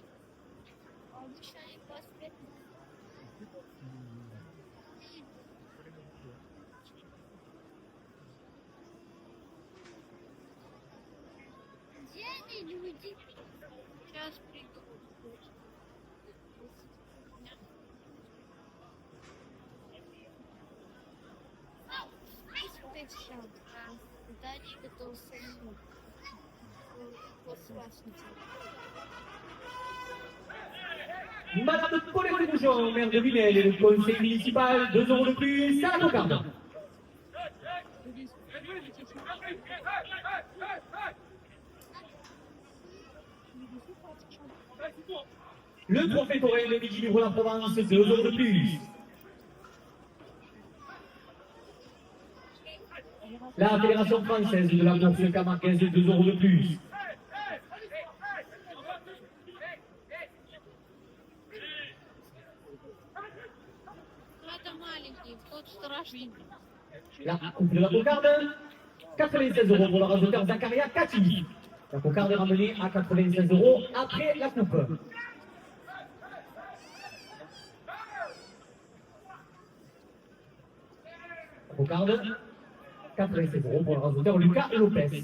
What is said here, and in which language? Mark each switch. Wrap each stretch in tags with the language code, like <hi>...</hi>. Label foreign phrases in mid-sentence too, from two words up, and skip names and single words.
<ru>Обычно они 25. Где они, люди? Сейчас приду. Смотрите, сейчас. Да, они готовы сами.</ru> <fr>Madame Paulette Bouchon, maire de Lunel et le conseil municipal, 2 euros de plus à la cocarde. Le trophée Torin, le midi livre la Provence, 2 euros de plus. La Fédération française de la course camarguaise, 2 euros de plus.</fr> <ru>Ну это маленький, тот страшный.</ru> <fr>La coupe de la cocarde, 96 euros pour le rasoteur Zakaria Kati. La cocarde est ramenée à 96 euros après la coupe. La cocarde, 96 euros pour le rasoteur Lucas Lopez.</fr>